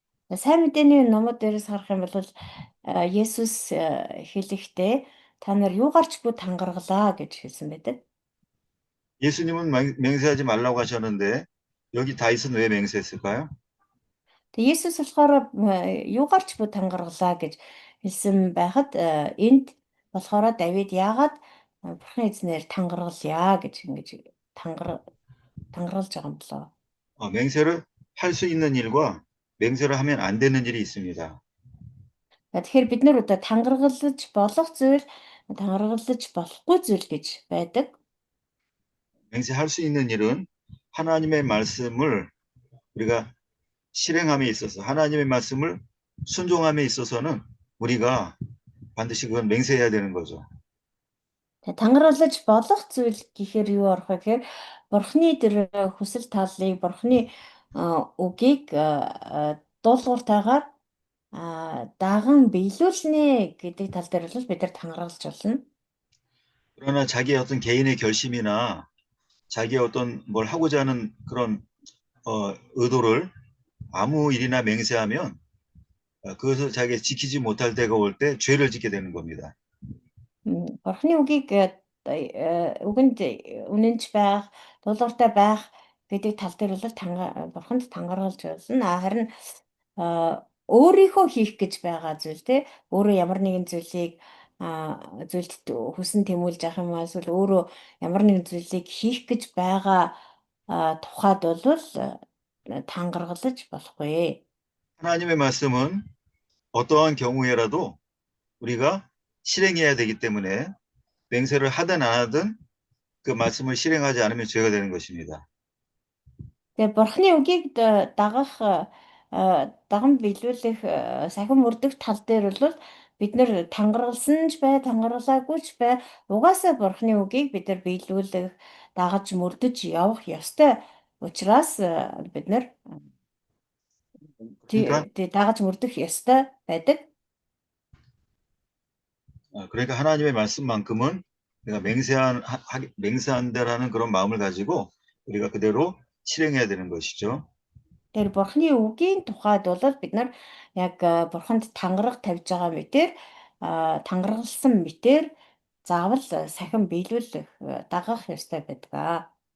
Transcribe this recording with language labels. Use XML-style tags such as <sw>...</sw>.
<mn>Сайн мэдээний номууд дээрээс харах юм бол Есүс хэлэхдээ та нар юу гарч буй тангаргалаа гэж хэлсэн байдаг.</mn> <ko>예수님은 맹세하지 말라고 하셨는데 여기 다윗은 왜 맹세했을까요?</ko> <mn>Тэгээ Есүс болохоор юу гарч буй тангаргалаа гэж хэлсэн байхад энд болохоор Давид яагаад бурхан эзнэр тангаргалъя гэж ингэж тангаргалж байгаа юм болоо.</mn> <ko>맹세를 할 수 있는 일과 맹세를 하면 안 되는 일이 있습니다.</ko> <mn>Тэгэхээр бид нар одоо тангаргалж болох зүйл, тангаргалж болохгүй зүйл гэж байдаг.</mn> <ko>맹세할 수 있는 일은 하나님의 말씀을 우리가 실행함에 있어서 하나님의 말씀을 순종함에 있어서는 우리가 반드시 그건 맹세해야 되는 거죠.</ko> <mn>тангаргалж болох зүйл гэхээр юу арах вэ гэхээр бурхны тэр хүсэл тааллыг бурхны үгийг дуулууртайгаар даган биелүүлнэ гэдэг тал дээр бол бид нар тангаргалж болно.</mn> <ko>그러나 자기의 어떤 개인의 결심이나 자기의 어떤 뭘 하고자 하는 그런 의도를 아무 일이나 맹세하면 그것을 자기가 지키지 못할 때가 올 때 죄를 짓게 되는 겁니다.</ko> <mn>Бурхны үгийг үгэнд үнэнч байх, дуулууртай байх гэдэг тал дээр бол бурханд тангаргалж байна. Харин өөрийнхөө хийх гэж байгаа зүйл те өөрөө ямар нэгэн зүйлийг зүйлд хүсэн тэмүүлж явах юм эсвэл өөрөө ямар нэгэн зүйлийг хийх гэж байгаа тухайд бол тангаргалж болохгүй.</mn> <ko>하나님의 말씀은 어떠한 경우에라도 우리가 실행해야 되기 때문에 맹세를 하든 안 하든 그 말씀을 실행하지 않으면 죄가 되는 것입니다.</ko> <mn>Тэгээ бурхны үгийг дагах даган биелүүлэх сахин мөрдөх тал дээр бол бид нэр тангаргалсан ч бай, тангаргалаагүй ч бай, угаасаа бурхны үгийг бид нар биелүүлэх, дагаж мөрдөж явах ёстой. Учираас бид нар</mn> <ko>그러니까,</ko> <mn>дагаж мөрдөх ёстой байдаг.</mn> <ko>그러니까 하나님의 말씀만큼은 우리가 맹세한다라는 그런 마음을 가지고 우리가 그대로 실행해야 되는 것이죠.</ko> <mn>Тэр бурхны үгийн тухайд бол бид нар яг бурханд тангараг тавьж байгаа мэтэр тангаргалсан мэтэр заавал сахин биелүүлэх дагах ёстой байдаг.</mn>